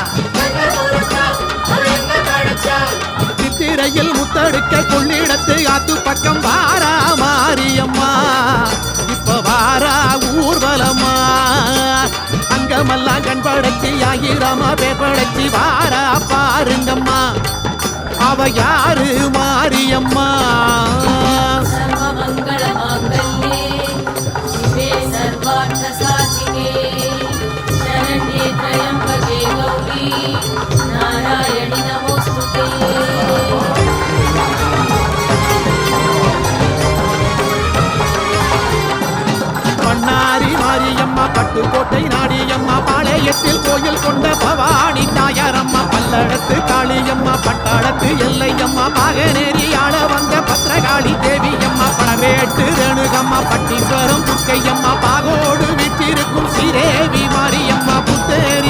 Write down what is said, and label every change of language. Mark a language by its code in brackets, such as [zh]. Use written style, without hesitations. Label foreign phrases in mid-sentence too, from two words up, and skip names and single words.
[ta] சித்திரையில் முத்தடுக்க கொள்ளிடத்து ஆத்து பக்கம் வாரா மாரியம்மா இப்ப வாரா ஊர்வலமா அங்கமெல்லாம் கண் படைச்சி ஆயிரமா பேர் படைச்சி வாரா பாருங்கம்மா அவ யாரு மாரியம்மா [sa] सर्वमङ्गल माङ्गल्ये शिवे सर्वार्थ साधिके शरण्ये त्र्यम्बके गौरी नारायणि नमोऽस्तुते [ta] பண்ணாரி மாரியம்மா பட்டுக்கோட்டை நாடியம்மா பாளையத்தில் கோயில் கொண்ட பவானி தாயாரம்மா பல்லடத்து காளியம்மா பட்டாளத்து எல்லையம்மா பாகனேரி ஆள வந்த பத்ரகாளி தேவியம்மா பணவேட்டு ரேணுகம்மா பட்டீஸ்வரம் துர்க்கையம்மா பாகோடு வீட்டிருக்கும் ஸ்ரீதேவி மாரியம்மா புத்தேரி